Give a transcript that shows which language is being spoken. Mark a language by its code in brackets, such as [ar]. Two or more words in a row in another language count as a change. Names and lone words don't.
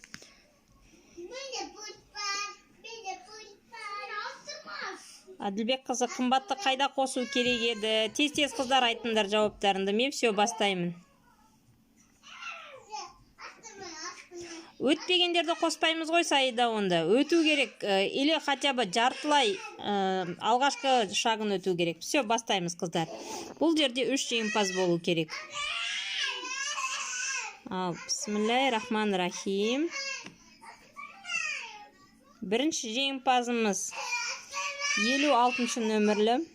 [kk] Әділбек қызы, қымбатты қайда қосу керек еді? Тез қыздар айтыңдар жауаптарында. Мен все бастаймын. Өтпегендерді қоспаймыз ғой Саида онда. Өту керек. [ru] Или хотя бы [kk] жартылай алғашқы шағын өту керек. Все, бастаймыз қыздар. Бұл жерде 3 жеңімпаз болу керек. [ar] بسم الله الرحمن الرحيم. [kk] Бірінші жеңімпазымыз 56-шы нөмірлі.